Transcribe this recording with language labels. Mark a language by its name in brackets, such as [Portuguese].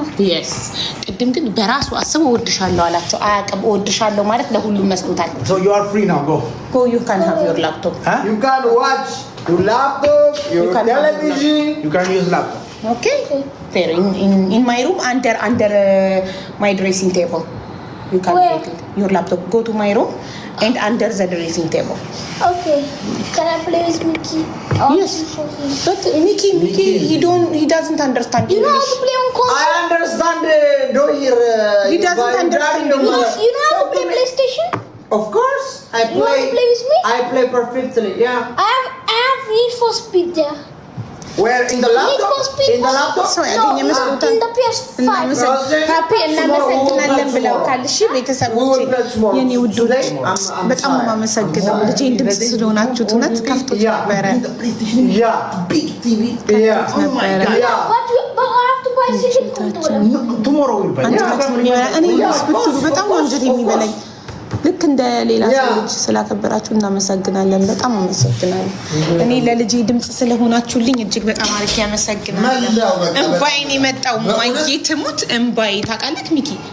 [Amharic] Yes. ቅድም ግን በራሱ አስበው እወድሻለሁ አላቸው። አያውቅም እወድሻለሁ ማለት ለሁሉም መስሎታል። [English] So you are free now. Go. You can have your laptop. Huh? You can watch your laptop, your television. You can use laptop. Okay. There in my room under my dressing table. You can take it. Your laptop. Go to my room and under the dressing table. Okay. Can I play with Mickey? Yes. But Mickey, he doesn't understand You know English. how to play on console? I understand. Don't hear. He doesn't understand You know how to play PlayStation? Of course, I play. You want to play with me? I play perfectly. Yeah. I have Need for Speed there. Where in the laptop? Need for Speed. In the laptop? So, No, in the PS5. [Amharic] ሀፒ እናመሰግናለን ብለውታል። እሺ ቤተሰቦቼ የኔ ውዶች በጣም የማመሰግነው ልጄን ድምፅ ስለሆናችሁት እውነት ከፍቶት ነበረ [English] Big TV. Yeah. [Amharic] ነበረ [English] But I have to buy a CD controller. Tomorrow we'll buy. [Amharic] አንጀታችን የሚበላ እኔ ብትሉ በጣም አንጀት የሚበላኝ ልክ እንደ ሌላ ሰው ልጅ ስላከበራችሁ እናመሰግናለን። በጣም አመሰግናለሁ። እኔ ለልጄ ድምጽ ስለሆናችሁልኝ እጅግ በጣም አሪፍ ያመሰግናለሁ። እንባይን የመጣው ማየትሙት እንባይ ታውቃለህ ሚኪ?